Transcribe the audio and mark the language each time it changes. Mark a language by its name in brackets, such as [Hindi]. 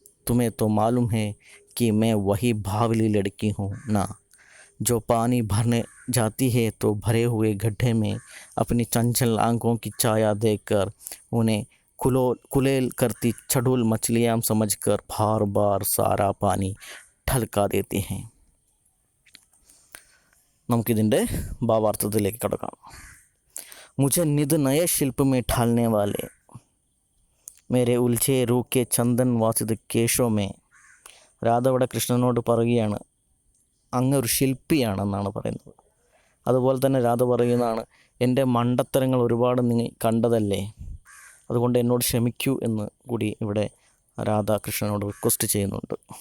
[Hindi] तुम्हें तो मालूम है कि मैं वही भावली लड़की हूँ ना, जो पानी भरने जाती है तो भरे हुए गड्ढे में अपनी चंचल आंखों की छाया देखकर उन्हें कुलेल करती छड़ूल मछलियाँ समझकर बार बार सारा पानी ढलका देती हैं. [Malayalam] നമുക്കിതിൻ്റെ ഭാവാർത്ഥത്തിലേക്ക് കടക്കാം. [Hindi] मुझे निध नए शिल्प में ढालने वाले मेरे उलझे रूह के चंदन वासित केशों में. [Malayalam] രാധ ഇവിടെ കൃഷ്ണനോട് പറയുകയാണ്, അങ്ങ് ഒരു ശില്പിയാണെന്നാണ് പറയുന്നത്. അതുപോലെ തന്നെ രാധ പറയുന്നതാണ്, എൻ്റെ മണ്ടത്തരങ്ങൾ ഒരുപാട് നീ കണ്ടതല്ലേ, അതുകൊണ്ട് എന്നോട് ക്ഷമിക്കൂ എന്ന് കൂടി ഇവിടെ രാധ കൃഷ്ണനോട് റിക്വസ്റ്റ് ചെയ്യുന്നുണ്ട്.